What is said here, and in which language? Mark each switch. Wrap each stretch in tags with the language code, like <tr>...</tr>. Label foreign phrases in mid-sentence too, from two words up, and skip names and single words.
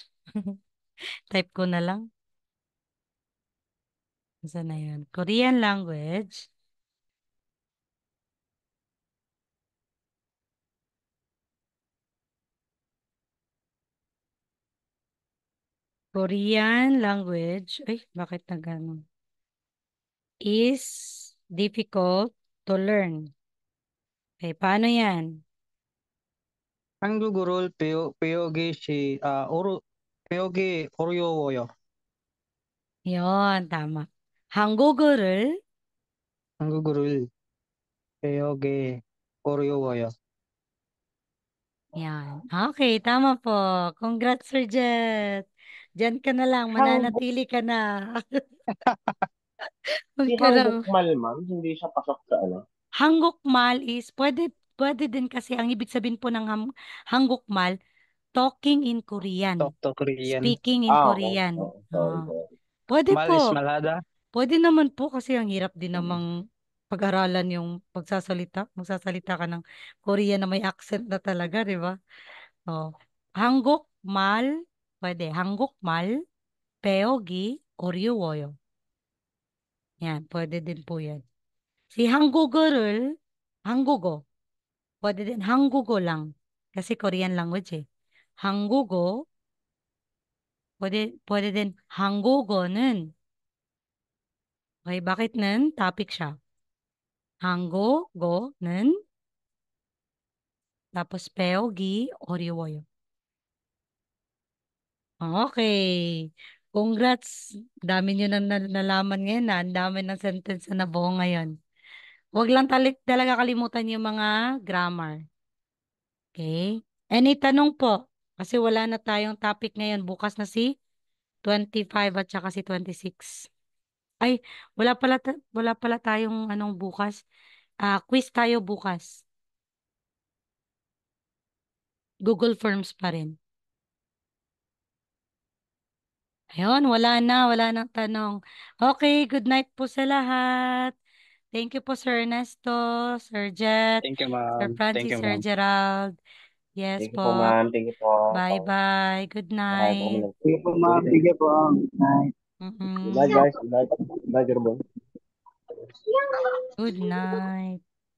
<tl>Type ko na lang. Saan na yun?</tl> <en>Korean language. Korean language.</en> <tl>Ay, bakit na gano'n?</tl> <en>Is difficult to learn.</en> <tl>Okay, paano yan?</tl> <ko>한국어를 배우기 어려워요.</ko> <tl>Yon, tama. 한국어를</tl> <ko>한국어를 배우기 어려워요.</ko> <tl>yan. Okay, tama po. Congrats, Sir Jet. Diyan ka na lang.</tl> <ko>Hangbok,</ko> <tl>Mananatili ka na. Huwag si ka na. Hangbokmal, ma'am, hindi siya pasok sa ano. Hanggukmal is, pwede din kasi, ang ibig sabihin po ng hanggukmal,</tl> <en>talking in Korean. Talk to Korean. Speaking in Okay. Korean.</en> <tl>Oo, sorry, sorry. Pwede Mal is po.</tl> <ko>malada.</ko> <tl>Pwede naman po kasi ang hirap din namang pag-aralan yung pagsasalita. Magsasalita ka ng Korean na may accent na talaga, di ba?</tl> <ko>Oh. 한국말, pwede. 한국말, 배우기 어려워요.</ko> <tl>Yan, pwede din po yan. Si 한국어, pwede din 한국어 lang. Kasi</tl> <en>Korean language</en> <tl>eh. 한국어, pwede din 한국어는, okay, bakit 는? Topic siya. 한국어는, tapos 배우기 어려워요.</tl> <en>Okay. Congrats.</en> <tl>Dami nyo nalaman ngayon na. Ang dami ng sentence na nabuo ngayon. Huwag lang talaga kalimutan yung mga grammar. Okay? Any tanong po? Kasi wala na tayong topic ngayon. Bukas na si 25 at saka si 26. Ay, wala pala tayong anong bukas. Quiz tayo bukas.</tl> <en>Google Forms</en> <tl>pa rin. Ayun, wala nang tanong. Okay,</tl> <en>good night</en> <tl>po sa lahat.</tl> <en>Thank you po, Sir Ernesto, Sir Jet, Thank you, Sir ma'am. Thank Francis, you, Sir ma'am. Gerald. Yes Thank you po, po. ma'am. Thank you po. Bye-bye. Good</en> <tl>Marami po kami</tl> <en>night.</en> <tl>Sige po, ma'am. Sige po.</tl> <en>Night. Good night, Mm-mm. guys. Good night. Good night, Jeroboam. Good night.</en>